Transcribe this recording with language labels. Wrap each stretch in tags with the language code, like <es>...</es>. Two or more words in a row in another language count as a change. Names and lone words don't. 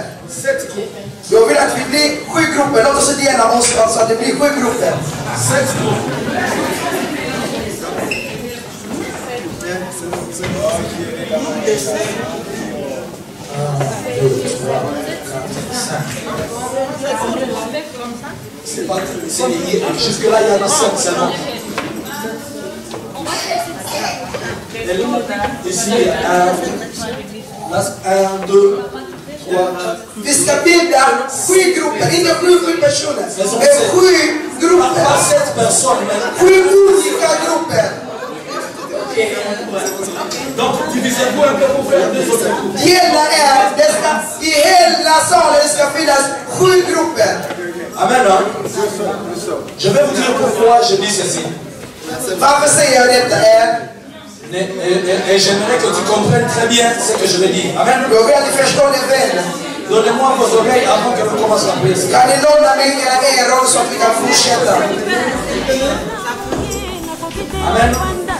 <fr>7 groupes.</fr> <sv>Jag vill att vi blir 7 grupper. Låt oss dela oss så att det blir 7 grupper. 6 grupper.</sv> <fr>C'est pas jusque là il y en a 5 seulement. Ici 1, 2, 3.</fr> <sv>Vi ska bilda 7 grupper, inte 7 personer. Men 7 grupper. 7 olika grupper.</sv> <fr>Donc divisez-vous un peu pour faire des autres groupes.</fr> <sv>I hela salen ska finnas 7 grupper. Amen.</sv> <fr>Je vais vous dire pourquoi je dis ceci.</fr> <sv>Varför säger jag detta</sv> <fr>et j'aimerais que tu comprennes très bien ce que je vais dire. Amen. Donnez-moi vos oreilles avant que nous commencions à prier. Amen.</fr>